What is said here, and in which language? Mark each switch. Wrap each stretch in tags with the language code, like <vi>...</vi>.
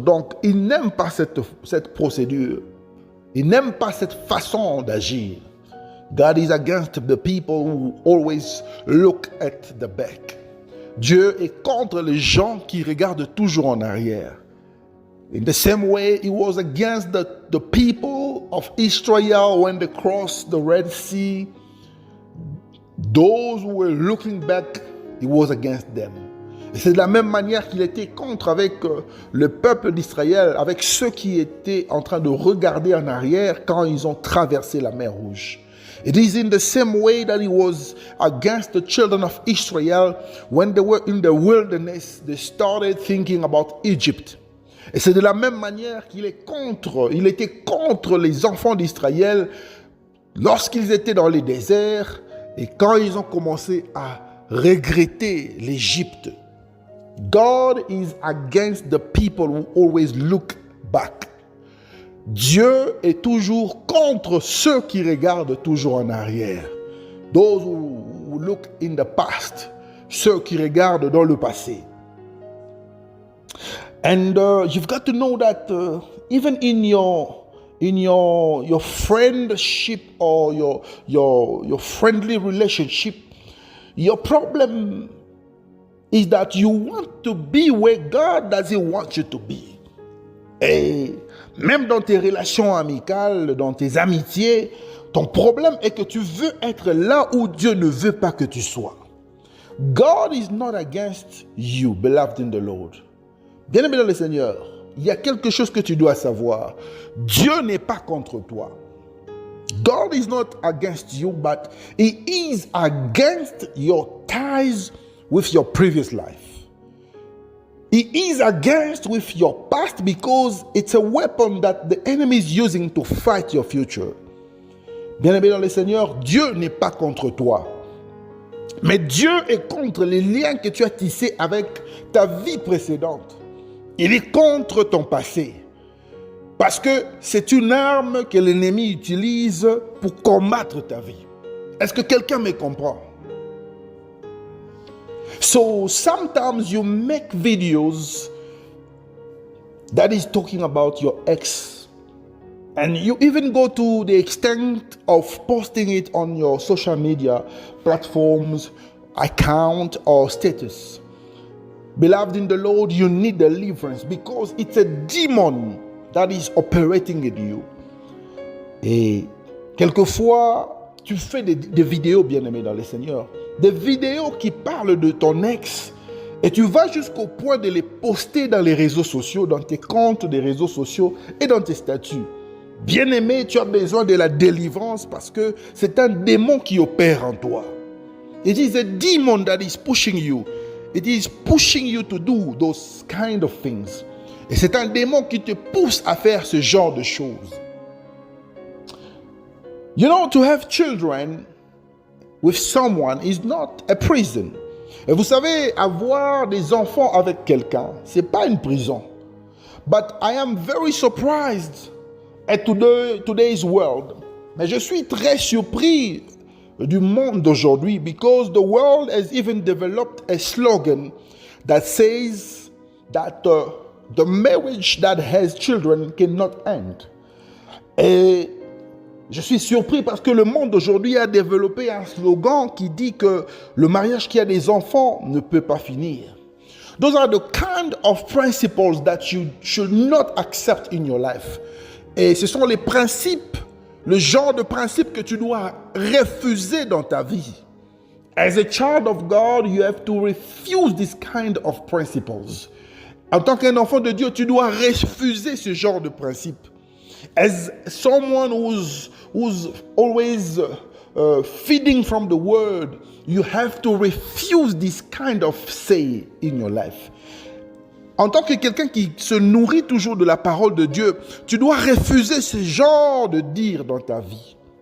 <fr>Donc, il n'aime pas cette procédure. Il n'aime pas cette façon d'agir.</fr> <en>God is against the people who always look at the back.</en> <fr>Dieu est contre les gens qui regardent toujours en arrière.</fr> <en>In the same way, he was against the people of Israel when they crossed the Red Sea. Those who were looking back, he was against them.</en> <fr>Et c'est de la même manière qu'il était contre avec le peuple d'Israël, avec ceux qui étaient en train de regarder en arrière quand ils ont traversé la mer Rouge.</fr> <en>It is in the same way that he was against the children of Israel when they were in the wilderness. They started thinking about Egypt.</en> <fr>Et c'est de la même manière qu'il était contre les enfants d'Israël lorsqu'ils étaient dans les déserts et quand ils ont commencé à regretter l'Égypte.</fr> <en>God is against the people who always look back.</en> <fr>Dieu est toujours contre ceux qui regardent toujours en arrière.</fr> <en>Those who look in the past.</en> <fr>Ceux qui regardent dans le passé.</fr> <en>And you've got to know that even in your friendship or your friendly relationship, your problem is that you want to be where God doesn't want you to be.</en> <fr>Et même dans tes relations amicales, dans tes amitiés, ton problème est que tu veux être là où Dieu ne veut pas que tu sois.</fr> <en>God is not against you, beloved in the Lord.</en> <fr>Bien-aimé dans le Seigneur, il y a quelque chose que tu dois savoir. Dieu n'est pas contre toi.</fr> <en>God is not against you, but He is against your ties with your previous life. He is against with your past because it's a weapon that the enemy is using to fight your future.</en> <fr>Bien-aimé dans le Seigneur, Dieu n'est pas contre toi. Mais Dieu est contre les liens que tu as tissés avec ta vie précédente. Il est contre ton passé. Parce que c'est une arme que l'ennemi utilise pour combattre ta vie. Est-ce que quelqu'un me comprend?</fr> <en>So sometimes you make videos that is talking about your ex. And you even go to the extent of posting it on your social media platforms, account or status. Beloved in the Lord, you need deliverance because it's a demon that is operating in you.</en> <fr>Et quelquefois, tu fais des vidéos, bien-aimés dans le Seigneur, des vidéos qui parlent de ton ex et tu vas jusqu'au point de les poster dans les réseaux sociaux, dans tes comptes des réseaux sociaux et dans tes statuts. Bien-aimé, tu as besoin de la délivrance parce que c'est un démon qui opère en toi.</fr> <en>It is a demon that is pushing you. It is pushing you to do those kind of things.</en> <fr>Et c'est un démon qui te pousse à faire ce genre de choses.</fr> <en>You know, to have children with someone is not a prison.</en> <fr>Et vous savez, avoir des enfants avec quelqu'un, c'est pas une prison.</fr> <en>But I am very surprised at today's world.</en> <fr>Mais je suis très surpris du monde d'aujourd'hui</fr> <en>because the world has even developed a slogan that says that the marriage that has children cannot end.</en> <fr>Et je suis surpris parce que le monde d'aujourd'hui a développé un slogan qui dit que le mariage qui a des enfants ne peut pas finir.</fr> <en>Those are the kind of principles that you should not accept in your life.</en> <fr>Et ce sont les principes, le genre de principes que tu dois refuser dans ta vie.</fr> <en>As a child of God, you have to refuse this kind of principles.</en> <fr>En tant qu'un enfant de Dieu, tu dois refuser ce genre de principes.</fr> <en>As someone who's always feeding from the word, you have to refuse this kind of say in your life.</en> <fr>En tant que quelqu'un qui se nourrit toujours de la parole de Dieu, tu dois refuser ce genre de dire dans ta vie.</fr>